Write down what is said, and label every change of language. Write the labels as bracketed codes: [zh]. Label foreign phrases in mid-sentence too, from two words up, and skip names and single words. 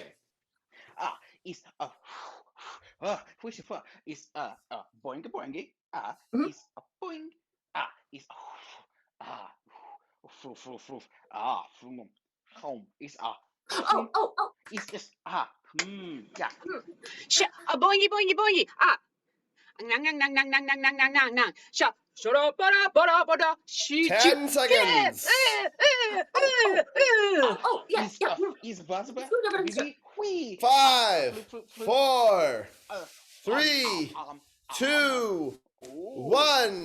[en] Is is boing boingy. Is boing. Is home is is just yeah. A boingy boingy boingy. Nang nang nang nang nang nang nang nang nang nang. Shut up, bada bada. 10 seconds. Yes. Is possible. 5, 4, 3, 2, 1.